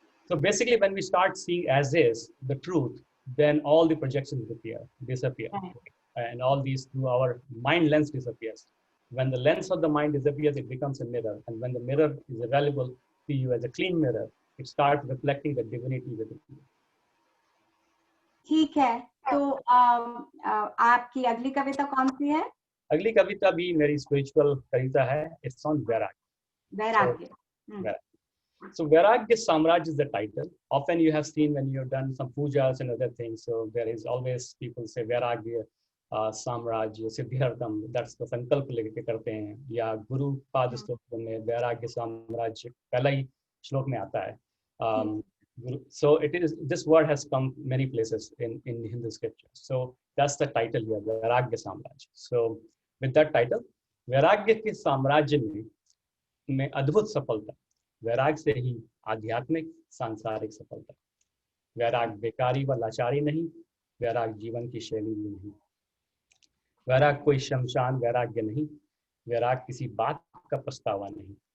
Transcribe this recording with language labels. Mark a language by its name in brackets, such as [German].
[English] So basically, when we start seeing as is the truth, then all the projections disappear, Right. And all these through our mind lens disappears. When the lens of the mind disappears, it becomes a mirror, and when the mirror is available to you as a clean mirror, it starts reflecting the divinity within you. [Hindi] ठीक है, तो आपकी अगली कविता कौन सी है? अगली कविता भी मेरी स्पिरिचुअल कविता है. [English] It's on vairagya. [Hindi] वैराग्य. [English] So Vairagya Samraj is the title. Often you have seen when you've done some pujas and other things. So there is always people say Vairagya Samraj, Siddhartham. That's the [Hindi] संकल्प लेके करते हैं. या गुरु पाद श्लोक में वैराग्य साम्राज पहला ही श्लोक में आता है. [English] So it is, this word has come many places in Hindu scripture. So that's the title here, Vairagya Samraj. So with that title, [Hindi] वैराग्य के साम्राज्य में अद्भुत सफलता. वैराग से ही आध्यात्मिक सांसारिक सफलता. वैराग बेकारी व लाचारी नहीं, वैराग जीवन की शैली भी नहीं. वैराग कोई शमशान वैराग्य नहीं, वैराग किसी बात का पछतावा नहीं.